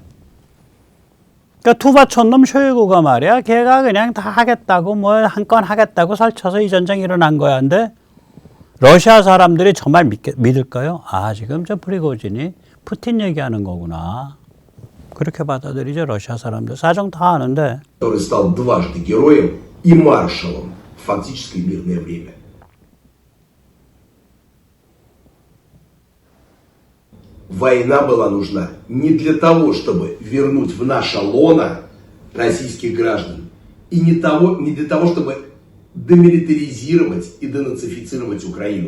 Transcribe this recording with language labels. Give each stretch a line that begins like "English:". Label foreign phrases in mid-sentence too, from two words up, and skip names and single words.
Korean: 그러니까 투바촌놈 쇼이구가 말이야. 걔가 그냥 다 하겠다고 한 건 하겠다고 설쳐서 이 전쟁이 일어난 거야. 근데 러시아 사람들이 정말 믿을까요? 지금 저 프리고진이 푸틴 얘기하는 거구나. 그렇게 받아들이죠, 러시아 사람들. 사정 다 아는데.
Russian: Который стал дважды героем и маршалом в фактически мирное время. война была нужна не для того, чтобы вернуть в наше лоно российских граждан, и не для того, чтобы демилитаризировать и денацифицировать Украину.